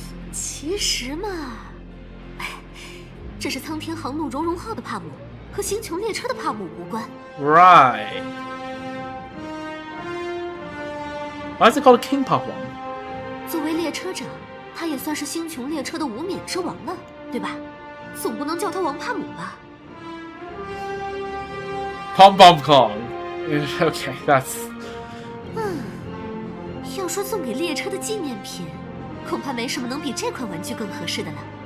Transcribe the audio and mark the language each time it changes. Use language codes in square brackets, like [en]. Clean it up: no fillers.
[zh] 其实嘛，这是苍天航路荣荣号的帕姆，和星穹列车的帕姆无关。 [en] Right. Why is it called King Pop One? [zh] 作为列车长，他也算是星穹列车的无冕之王了，对吧？总不能叫他王帕姆吧？ [en] Pom Pom Kong. Okay, that's. [zh] 要说送给列车的纪念品，恐怕没什么能比这款玩具更合适的了。